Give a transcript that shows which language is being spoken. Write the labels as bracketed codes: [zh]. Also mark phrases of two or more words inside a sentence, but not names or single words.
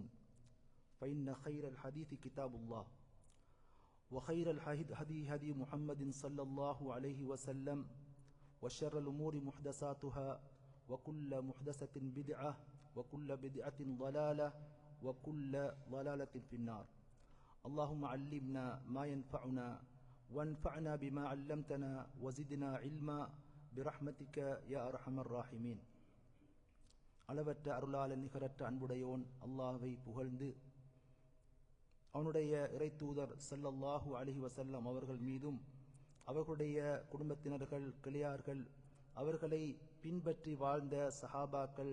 [ar] فإن خير الحديث كتاب الله وخير الهدي هدي محمد صلى الله عليه وسلم وشر الأمور محدثاتها وكل محدثة بدعة وكل بدعة ضلالة وكل ضلالة في النار اللهم علمنا ما ينفعنا وانفعنا بما علمتنا وزدنا علما برحمتك يا أرحم الراحمين [ta] அளவற்ற அருளாளன் நிகரற்ற அன்புடையோன் அல்லாஹ்வை புகழ்ந்து அவனுடைய இறை தூதர் [ar] صلى الله عليه وسلم [ta] அவர்கள் மீதும் அவர்களுடைய குடும்பத்தினர்கள் கிளையார்கள் அவர்களை பின்பற்றி வாழ்ந்த சஹாபாக்கள்